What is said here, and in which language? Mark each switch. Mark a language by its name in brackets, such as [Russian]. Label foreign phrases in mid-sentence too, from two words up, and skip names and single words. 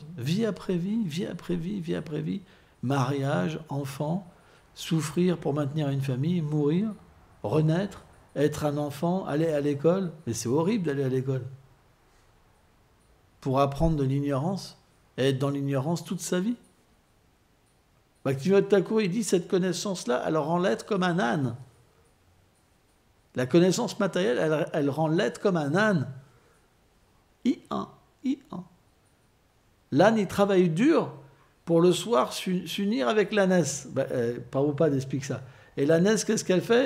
[French] Vie après vie, vie après vie, vie après vie. Mariage, enfant, souffrir pour maintenir une famille, mourir, renaître, être un enfant, aller à l'école. Mais c'est horrible d'aller à l'école. Pour apprendre de l'ignorance et être dans l'ignorance toute sa vie. Bhakti-Vinod Thakur, il dit cette connaissance-là, elle rend l'être comme un âne. La connaissance matérielle, elle rend l'être comme un âne. I1. L'âne, il travaille dur pour le soir s'unir avec l'ânesse. Prabhupada explique ça. Et l'ânesse, qu'est-ce qu'elle fait?